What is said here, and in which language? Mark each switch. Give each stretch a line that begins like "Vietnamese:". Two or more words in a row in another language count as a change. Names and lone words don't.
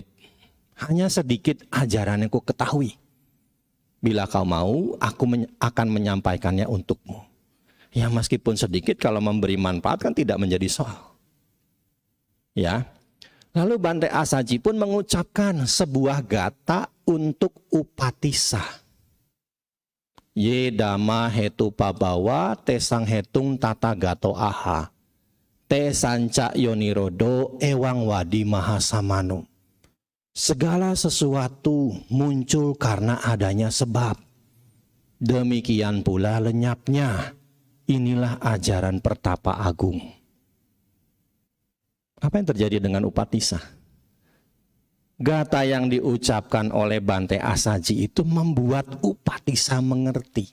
Indonesian: Hanya sedikit ajaran yang ku ketahui. Bila kau mau, aku akan menyampaikannya untukmu. Ya meskipun sedikit, kalau memberi manfaat kan tidak menjadi soal. Ya. Lalu Bante Asaji pun mengucapkan sebuah gata untuk Upatissa.
Pali: Ye dhamma hetu pabawa tesang hetung tata gato aha. Te sanca yonirodo ewang wadi mahasamanu.
Indonesian: Segala sesuatu muncul karena adanya sebab. Demikian pula lenyapnya. Inilah ajaran pertapa agung. Apa yang terjadi dengan Upatissa? Gata yang diucapkan oleh Bante Asaji itu membuat Upatissa mengerti.